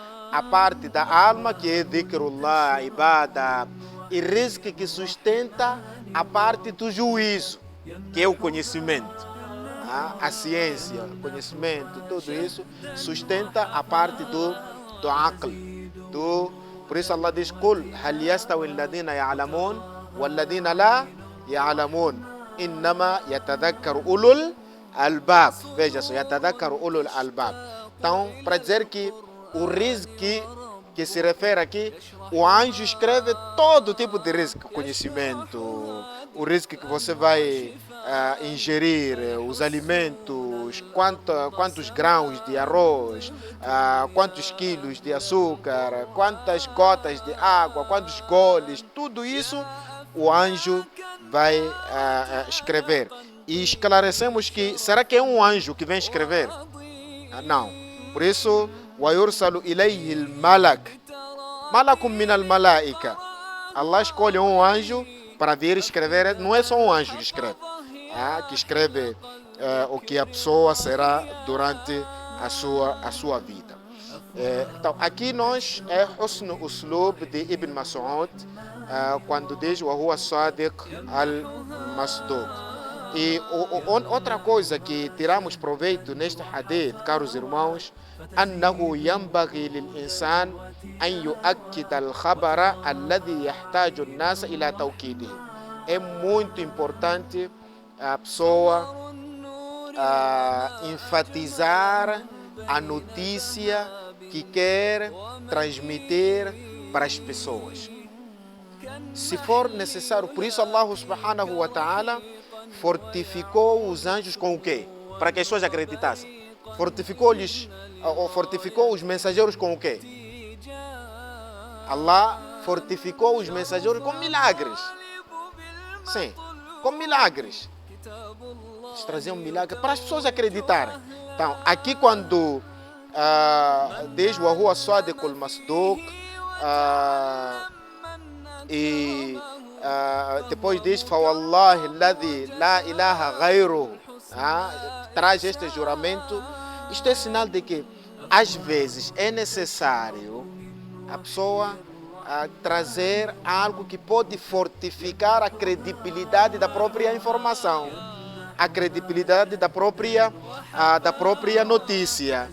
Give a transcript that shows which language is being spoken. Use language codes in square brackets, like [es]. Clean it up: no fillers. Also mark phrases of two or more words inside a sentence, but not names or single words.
[pt] a parte da alma, que é [ar] ذكر الله، عبادة, [pt] e rizq que sustenta a parte do juízo, que é o conhecimento. A ciência, o conhecimento, tudo isso sustenta a parte do aql. Por isso Allah diz: [ar] قل هل يستوي الذين يعلمون والذين لا يعلمون إنما يتذكر أولو الألباب. [pt] Veja só, [ar] يتذكر أولو الألباب. [pt] Então, para dizer que o rizq que se refere aqui, o anjo escreve todo tipo de rizq, conhecimento, o rizq que você vai ingerir, os alimentos, quantos grãos de arroz, quantos quilos de açúcar, quantas gotas de água, quantos goles, tudo isso o anjo vai escrever. E esclarecemos que, será que é um anjo que vem escrever? Não. Por isso, [ar] وَيُرْسَلُ إِلَيْهِ الْمَلَكُ مَلَكٌ مِنَ الْمَلَائِكَةِ. [pt] Allah escolhe um anjo para vir escrever. Não é só um anjo que escreve o que a pessoa será durante a sua vida. Então, aqui nós é [ar] حسن أسلوب [pt] de Ibn Mas'ud, quando diz [ar] وَهُوَ الصَّادِقُ الْمَصْدُوقُ. [pt] E outra coisa que tiramos proveito neste hadith, caros irmãos, [ar] أنه ينبغي للإنسان أن يؤكد الخبر الذي يحتاج الناس إلى توكيده. [pt] É muito importante a pessoa enfatizar a notícia que quer transmitir para as pessoas. Se for necessário, por isso Allah [ar] سبحانه وتعالى [pt] fortificou os anjos com o quê? Para que as pessoas acreditassem. Fortificou os mensageiros com o quê? Allah fortificou os mensageiros com milagres. Sim, com milagres. Eles traziam milagres para as pessoas acreditarem. Então, aqui quando diz [ar] وَهُوَ الصَّادِقُ الْمَصْدُوقُ, [pt] e depois diz [ar] فَوَاللَّهِ الَّذِي لَا إِلَهَ غَيْرُهُ, [pt] traz este juramento. Isto é sinal de que às vezes é necessário a pessoa trazer algo que pode fortificar a credibilidade da própria informação, a credibilidade da própria notícia.